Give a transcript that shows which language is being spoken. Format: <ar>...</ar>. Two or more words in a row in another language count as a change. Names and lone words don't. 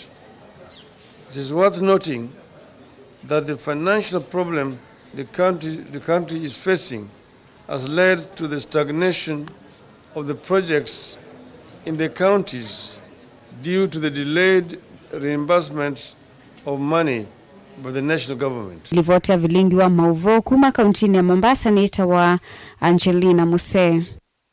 <en>It is worth noting that the financial problem the country is facing has led to the stagnation of the projects in the counties due to the delayed reimbursement of money by the national government.</en> <kam>Ripoti ya vilingi wa mauvo kuma kauntini ya Mombasa ni itawa Angelina Muse.</kam>